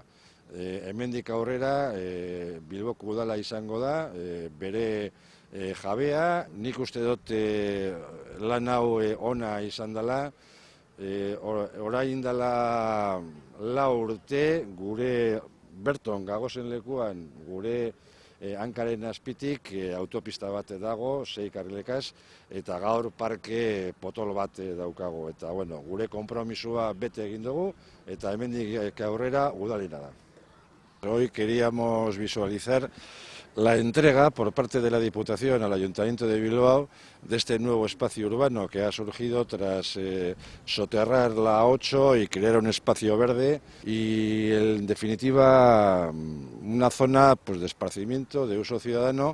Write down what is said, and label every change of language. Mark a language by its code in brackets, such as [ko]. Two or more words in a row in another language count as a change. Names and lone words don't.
[eu] Hemendik aurrera Bilboko udala izango da, bere jabea, nik uste dut lan hau ona izan dela, orain dela 4 urte gure berton gagozen lekuan gure hankaren azpitik autopista bat dago, 6 karrilekaz, eta gaur parke potolo bat daukago. Eta bueno, gure konpromisua bete egin dugu, eta hemendik aurrera udalena da. [es] Hoy queríamos visualizar la entrega por parte de la Diputación al Ayuntamiento de Bilbao de este nuevo espacio urbano que ha surgido tras soterrar la A8 y crear un espacio verde y, en definitiva, una zona pues, de esparcimiento, de uso ciudadano.